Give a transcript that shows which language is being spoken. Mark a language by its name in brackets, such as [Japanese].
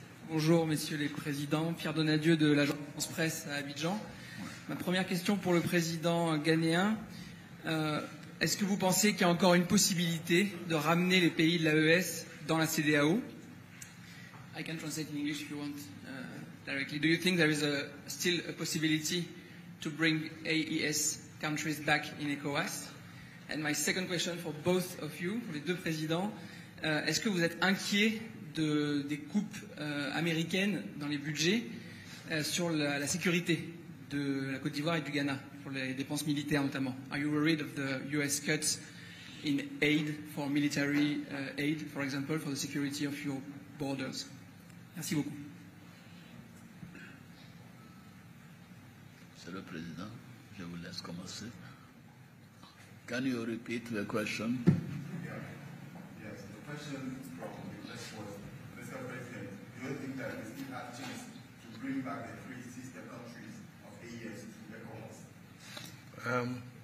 [French] Bonjour, messieurs les présidents. Pierre Donadieu de l'agence presse à Abidjan. Ma première question pour le président ghanéen. Est-ce que vous pensez qu'il y a encore une possibilité de ramener les pays de l'AES dans la CEDEAO? [English] I can translate in English if you want directly. Do you think there is still a possibility to bring AES countries back in ECOWAS? And my second question for both of you, [French] les deux présidents, est-ce que vous êtes inquiets des coupes américaines dans les budgets sur la sécurité de la Côte d'Ivoire et du Ghana, pour les dépenses militaires notamment? [English] Are you worried of the US cuts in aid for military aid, for example, for the security of your borders? [French] Merci beaucoup. Monsieur le Président, je vous laisse commencer. [English] Can you repeat the question? Yes, the question from the press was, Mr. President, do you think that we still have a chance to bring back the three sister countries of AES to ECOWAS?